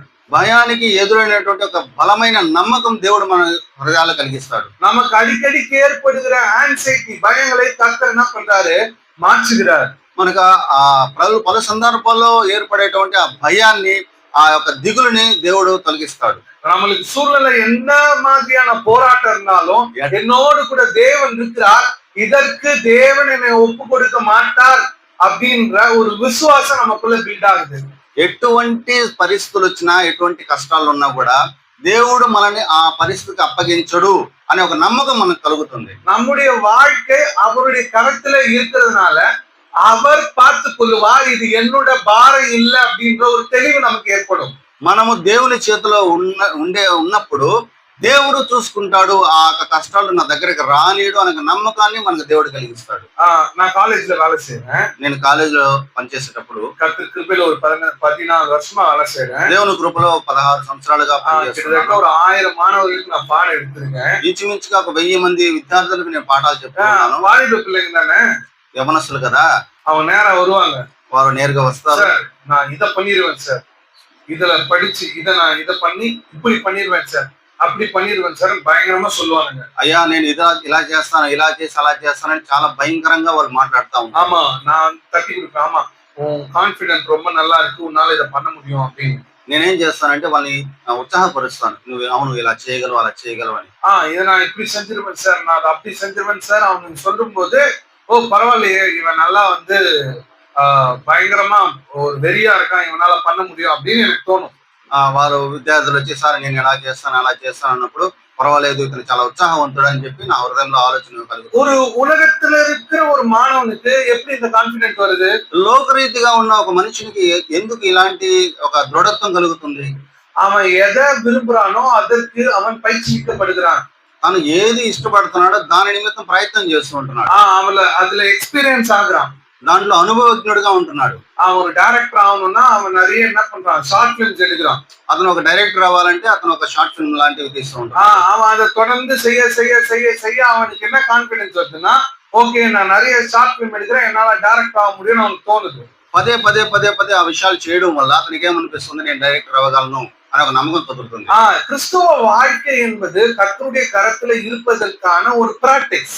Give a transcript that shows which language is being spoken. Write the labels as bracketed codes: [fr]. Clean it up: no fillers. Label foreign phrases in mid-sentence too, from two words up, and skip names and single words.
[te] భయానికి ఎదురైనటువంటి ఒక బలమైన నమ్మకం దేవుడు మన హృదయాలు కలిగిస్తాడు. [ta] நமக்கு அடிக்கடிக்கு ஏற்படுகிற ஆன்சைட்டி, பயங்களை கர்த்தர் என்ன பண்றாரு? மாற்றுகிறார். [te] మనకు పలు సందర్భాల్లో ఏర్పడేటువంటి ఆ భయాన్ని, ఆ యొక్క దిగులుని దేవుడు తొలగిస్తాడు. [ta] நம்மளுக்கு சூழ்நிலை என்ன மாதிரியான போராட்டம் இருந்தாலும் என்னோடு கூட தேவன் இருக்கிறார், இதற்கு தேவன் என்னை ஒப்பு கொடுக்க மாட்டார் அப்படின்ற ஒரு விசுவாசம் நமக்குள்ள பில்ட் ஆகுது. [te] ఎటువంటి పరిస్థితులు వచ్చినా, ఎటువంటి కష్టాలు ఉన్నా కూడా దేవుడు మనల్ని ఆ పరిస్థితికి అప్పగించడు అనే ఒక నమ్మకం మనకు కలుగుతుంది. [ta] நம்முடைய வாழ்க்கை அவருடைய கரத்துல இருக்கிறதுனால அவர் பார்த்து கொள்ளுவார், இது என்னோட பாரம் இல்லை அப்படின்ற ஒரு தெளிவு நமக்கு ஏற்படும். [te] మనము దేవుని చేతిలో ఉన్నప్పుడు దేవుడు చూసుకుంటాడు. ఆ కష్టాలు నా దగ్గరికి రానియడు అనే నమ్మకాన్ని మనకు దేవుడు కలిగిస్తాడు. [ta] நான் కాలేజీలో வேலை செய்யறேன். [te] నేను కాలేజీలో పనిచేసేటప్పుడు [ta] கர்த்தர் கிருபையில ஒரு 14 வருஷமா வேலை செய்யறேன். [te] దేవుని కృపలో 16 సంవత్సరాలుగా పనిచేస్తున్నాను. [ta] ஒரு 1000 మానవులకు நான் பாடம் எடுத்திருக்கேன். [te] ఇంచుమించుగా ఒక 1000 మంది విద్యార్థులకు నేను పాఠాలు చెప్తున్నాను. [ta] வாலிப பிள்ளைங்க தானே, [te] యవనస్తులు కదా, [ta] அவங்க நேரா வருவாங்க. [te] వారు నేరుగా వస్తారు. [ta] சார் நான் இதை பண்ணிடுவேன் சார், இதுல படிச்சு நான் இதை பண்ணி இப்படி பண்ணிடுவேன் சார், அப்படி பண்ணிடுவேன் சார் பயங்கரமா சொல்லுவாங்க. [te] అయ్యా నేను ఇలా చేస్తాను, ఇలా చేసి అలా చేస్తానని చాలా భయంకరంగా వాళ్ళు మాట్లాడుతూ ఉంటారు. [ta] ஆமா, நான் தட்டி கொடுப்பேன். ஆமா, உன் கான்பிடன்ஸ் ரொம்ப நல்லா இருக்கு, உன்னால இதை பண்ண முடியும் அப்படின்னு. [te] నేనేం చేస్తానంటే వాళ్ళని ఉత్సాహపరుస్తాను. నువ్వు అవును ఇలా చేయగలవు, అలా చేయగలవు అని. [ta] இதை நான் இப்படி செஞ்சிருவேன் சார், நான் அதை அப்படி செஞ்சிருவேன் சார் அவனுக்கு சொல்லும் போது, ஓ பரவாயில்லையே, இவன் நல்லா பயங்கரமா ஒரு வெறியா இருக்கான், இவனால பண்ண முடியும் அப்படின்னு எனக்கு தோணும். [te] వారు విద్యార్థులు వచ్చి సార్ నేను ఎలా చేస్తాను అలా చేస్తాను అన్నప్పుడు పర్వాలేదు, ఇతను చాలా ఉత్సాహవంతుడు అని చెప్పి నా హృదయంలో ఆలోచన కలుగుతుంది. [ta] ஒரு உலகத்துல இருக்கிற ஒரு மாணவனுக்கு எப்படி இந்த கான்பிடென்ட் வருது? [te] లోకరీతిగా ఉన్న ఒక మనిషికి ఎందుకు ఇలాంటి ఒక దృఢత్వం కలుగుతుంది? [ta] அவன் எதை விரும்புறானோ அதற்கு அவன் பயிற்சிக்கப்படுகிறான். [te] తను ఏది ఇష్టపడుతున్నాడో దాని నిమిత్తం ప్రయత్నం చేస్తూ ఉంటున్నాడు. [ta] அதுல எக்ஸ்பீரியன்ஸ் ஆகுறான். [te] దాంట్లో అనుభవజ్ఞుడిగా ఉంటున్నాడు. [ta] அவன் ஒரு டைரக்டர் ஆகணும்னா அவன் நிறைய என்ன பண்றான், [en] short films [ta] எடுக்கிறான். [te] అతను ఒక డైరెక్టర్ అవ్వాలంటే అతను ఒక [en] short film [te] లాంటివి తీస్తూ ఉంటాడు. [ta] அவன் அதை தொடர்ந்து செய்ய செய்ய செய்ய செய்ய அவனுக்கு என்ன கான்பிடன்ஸ் வருதுன்னா, ஓகே நான் நிறைய [en] short film [ta] எடுக்கிறேன், என்னால டைரக்டர் ஆக முடியும்னு அவனுக்கு தோணுது. [te] పదే పదే పదే పదే ఆ విషయాలు చేయడం వల్ల అతనికి ఏమనిపిస్తుంది, నేను డైరెక్టర్ అవ్వగలను అనే ఒక నమ్మకం కుదురుతుంది. [ta] கிறிஸ்துவ வாழ்க்கை என்பது கர்த்தருடைய கரத்துல இருப்பதற்கான ஒரு பிராக்டிஸ்.